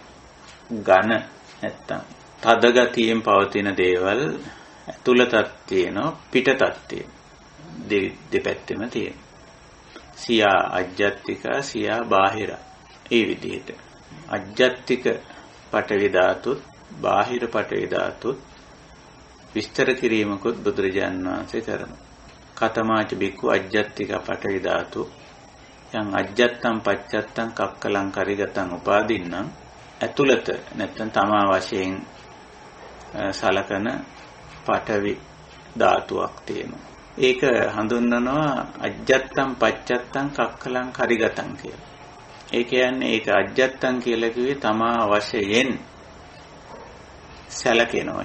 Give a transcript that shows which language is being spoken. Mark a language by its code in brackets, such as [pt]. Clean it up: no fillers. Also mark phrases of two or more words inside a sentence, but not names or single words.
[si] ඝන නැත්තම් තද ගතියෙන් පවතින දේවල් ඇතුළතත් තියෙනවා පිටතත් තියෙනවා. දෙපැත්තෙම තියෙනවා. [pi] සියා අජ්ජත්තිකා සියා බාහිරා. [si] ඒ විදිහට අජ්ජත්තික පඨවි ධාතුත් බාහිර පඨවි ධාතුත් විස්තර කිරීමකුත් බුදුරජාණන් වහන්සේ කරනවා. [pi] කතමාච බික්කු අජ්ජත්තික පඨවි ධාතු යං අජ්ජත්තං පච්චත්තං කක්කලං කරිගතං උපාදින්නම් [si] ඇතුළත නැත්නම් තමා වශයෙන් සලකන පඨවි ධාතුවක් තියෙනවා. ඒක හඳුන්වනවා [pi] අජ්ජත්තං පච්චත්තං කක්කලං කරිගතං [si] කියලා. ඒ කියන්නේ ඒක අජ්ජත්තං කියලා කිව්වේ තමා වශයෙන් සැලකෙනවා.